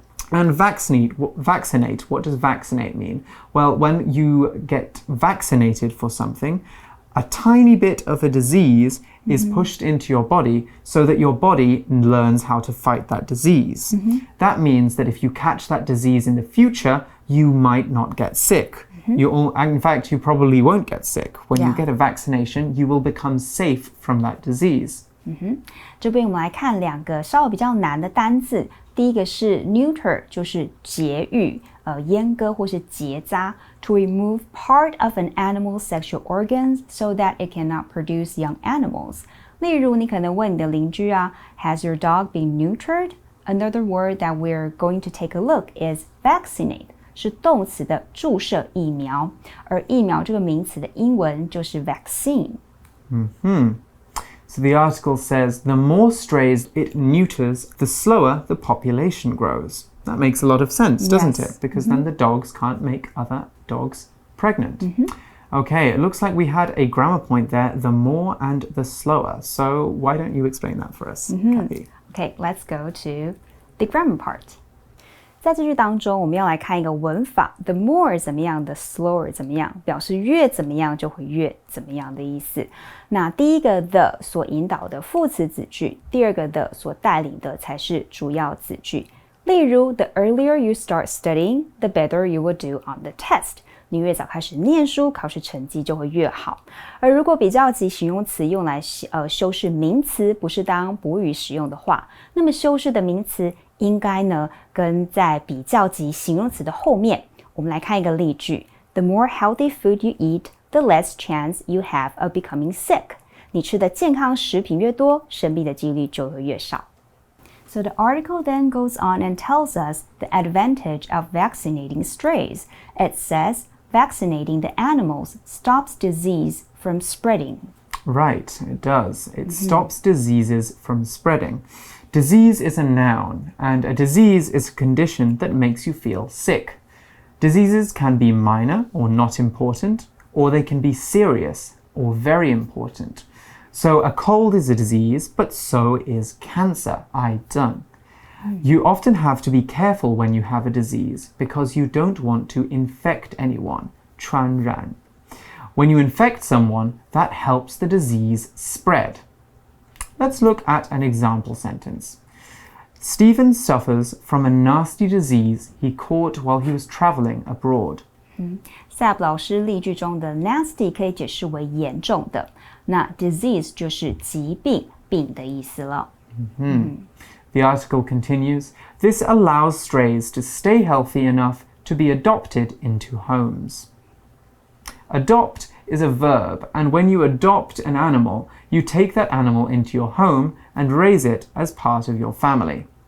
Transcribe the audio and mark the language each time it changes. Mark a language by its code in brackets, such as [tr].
[en] And vaccinate, what does vaccinate mean? Well, when you get vaccinated for something, a tiny bit of a disease is pushed into your body so that your body learns how to fight that disease. That means that if you catch that disease in the future, you might not get sick. In fact, you probably won't get sick. When you get a vaccination, you will become safe from that disease. [zh] 这边我们来看两个稍微比较难的单字。第一个是 [en] neuter， [zh] 就是节育、阉割或是结扎 [en] ，to remove part of an animal's sexual organs so that it cannot produce young animals。 [zh] 例如，你可能问你的邻居啊 ， [en] Has your dog been neutered? Another word that we're going to take a look is vaccinate， [zh] 是动词的注射疫苗，而疫苗这个名词的英文就是 [en] vaccine。 So the article says, the more strays it neuters, the slower the population grows. That makes a lot of sense, doesn't it? Because then the dogs can't make other dogs pregnant. Okay, it looks like we had a grammar point there, the more and the slower. So why don't you explain that for us, Kathy? Okay, let's go to the grammar part. [zh] 在这句当中，我们要来看一个文法 ，the more 怎么样的 slower 怎么样，表示越怎么样就会越怎么样的意思。那第一个 the 所引导的副词子句，第二个 the 所带领的才是主要子句。例如 [en] ，the earlier you start studying, the better you will do on the test. [zh] 你越早开始念书，考试成绩就会越好。而如果比较级形容词用来修饰名词，不是当补语使用的话，那么修饰的名词应该呢跟在比较级形容词的后面。我们来看一个例句 [en] ：The more healthy food you eat, the less chance you have of becoming sick. [zh] 你吃的健康食品越多，生病的几率就会越少。 [en] So the article then goes on and tells us the advantage of vaccinating strays. It says vaccinating the animals stops disease from spreading. Right, it does. It stops diseases from spreading. Disease is a noun, and a disease is a condition that makes you feel sick. Diseases can be minor or not important, or they can be serious or very important. So a cold is a disease, but so is cancer, 癌症. You often have to be careful when you have a disease because you don't want to infect anyone, 传染. When you infect someone, that helps the disease spread. Let's look at an example sentence. Stephen suffers from a nasty disease he caught while he was traveling abroad. [zh] Sab 老师例句中的 nasty 可以解释为严重的，那 disease 就是疾病、病的意思了。 [en] The article continues, this allows strays to stay healthy enough to be adopted into homes. Adopt is a verb, and when you adopt an animal, you take that animal into your home and raise it as part of your family.